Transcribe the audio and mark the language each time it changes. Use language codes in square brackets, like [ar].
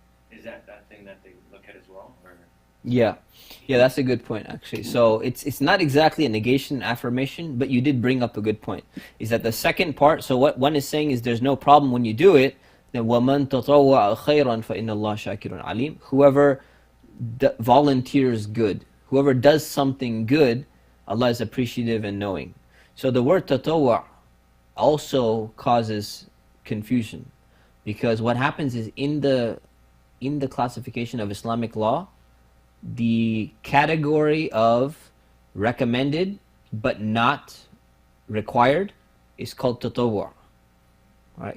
[en] Is that thing that they look at as well, or? Yeah, that's a good point actually. So it's not exactly a negation and affirmation, but you did bring up a good point. Is that the second part? So what one is saying is there's no problem when you do it. [ar] Then وَمَنْ تَطَوَّعَ خَيْرًا فَإِنَّ اللَّهَ شَاكِرٌ عَلِيمٌ. [en] Whoever volunteers good, whoever does something good, Allah is appreciative and knowing. So the word tatawwa also causes confusion, because what happens is in the classification of Islamic law, the category of recommended but not required is called tatawwa. Right?